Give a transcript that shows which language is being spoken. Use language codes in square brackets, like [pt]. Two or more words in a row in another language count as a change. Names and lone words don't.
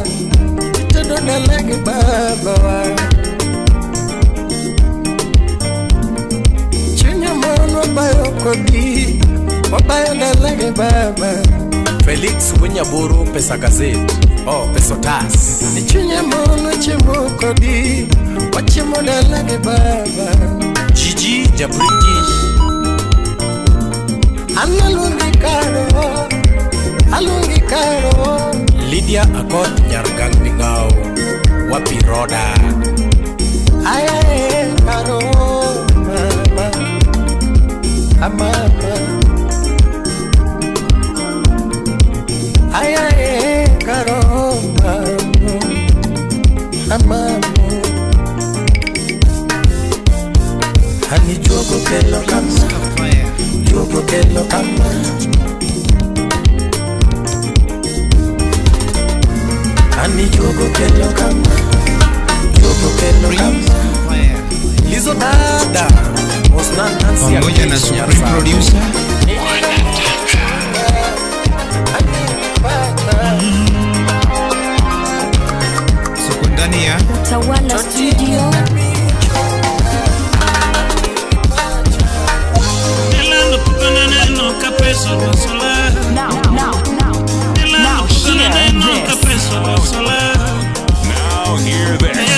[luo] Tedona lage baba. Chunya moni wabayo kodi. Wabayo na lage baba. Felix Wenyaburu Pesa Gazette. Oh, Pesotas. Nichunya moni chemo kodi. Wachemo na lage baba. Gigi Jabringi. Analungi karo. Alungi karo. Lydia Akot Nyargang Bingao. Wapi Roda. Ayae karo mama. Amama. Ayae karo mama. Amama. Hani jogo kelo kama. Jogo kelo kama. Ani jogo kelo kama. Jogo kelo kama. Lizo Dada Osnan Nancy [sw] pamoja na [en] Supreme Producer [sw] Suko ndani ya Tawala Studio. [en] Now hear this. Now hear this.